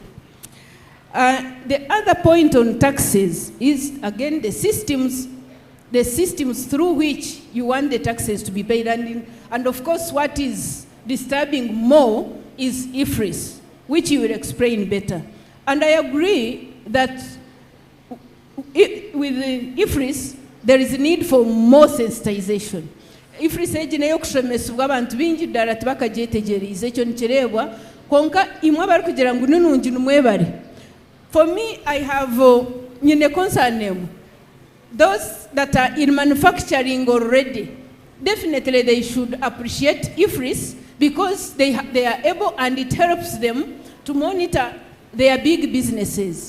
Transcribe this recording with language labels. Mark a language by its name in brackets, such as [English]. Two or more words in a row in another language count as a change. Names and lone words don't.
[English] The other point on taxes is, again, the systems the systems through which you want the taxes to be paid. And of course, what is disturbing more is IFRIS, which you will explain better. And I agree that with the IFRIS, there is a need for more sensitization. [Nyankole] IFRIS egineyo kushomesebwa abantu bingi ddala tebakagyetegereza ekyo nikireebwa konka imwe abari kugira ngu nunungi nimwebare. [English] For me, I have nyine concern those that are in manufacturing already. Definitely they should appreciate IFRIS because they are able and it helps them to monitor their big businesses.